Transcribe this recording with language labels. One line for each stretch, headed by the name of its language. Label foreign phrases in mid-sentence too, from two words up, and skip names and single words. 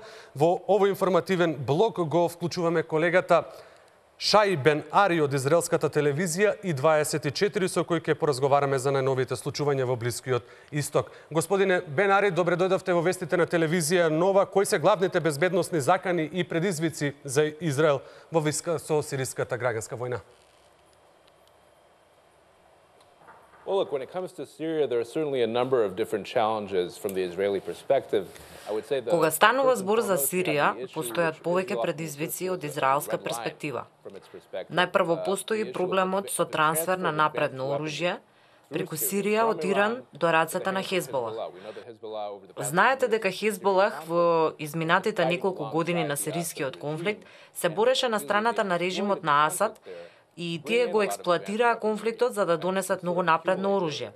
Macedonian: Во овој информативен блок го вклучуваме колегата Шаи Бен Ари од израелската телевизија и 24 со кој ќе поразговараме за најновите случувања во Блискиот Исток. Господине Бен Ари, добре дојдовте во вестите на телевизија Нова. Кои се главните безбедносни закани и предизвици за Израел во врска со сириската граѓанска војна?
English: Well, look, when it comes to Syria, there are certainly a number of different challenges from the Israeli perspective.
Macedonian: Кога станува збор за Сирија, постојат повеќе предизвици од израелска перспектива. Најпрво постои проблемот со трансфер на напредно оружје преку Сирија од Иран до рацете на Хезболах. Знаете дека Хезболах во изминатите неколку години на сирискиот конфликт се бореше на страната на режимот на Асад и тие го експлоатираа конфликтот за да донесат многу напредно оружје.